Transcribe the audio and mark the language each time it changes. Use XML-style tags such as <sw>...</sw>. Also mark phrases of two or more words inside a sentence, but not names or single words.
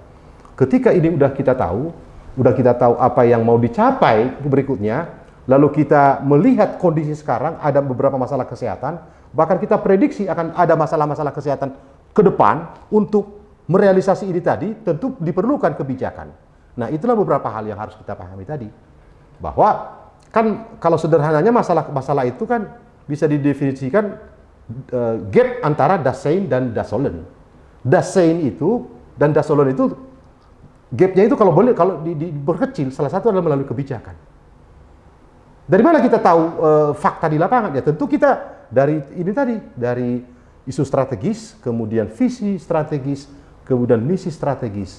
<id>Ketika ini udah kita tahu apa yang mau dicapai berikutnya, lalu kita melihat kondisi sekarang ada beberapa masalah kesehatan, bahkan kita prediksi akan ada masalah-masalah kesehatan ke depan untuk merealisasi ini tadi tentu diperlukan kebijakan. Nah, itulah beberapa hal yang harus kita pahami tadi. Bahwa kan kalau sederhananya masalah itu kan bisa didefinisikan gap antara</id> <de>das Sein</de> <id>dan</id> <de>das Sollen. Das Sein</de> <id>itu dan</id> <de>das Sollen</de> <id>itu gapnya itu kalau boleh kalau diperkecil salah satu adalah melalui kebijakan. Dari mana kita tahu fakta di lapangan? Ya tentu kita dari ini tadi, dari isu strategis, kemudian visi strategis, kemudian misi strategis.</id>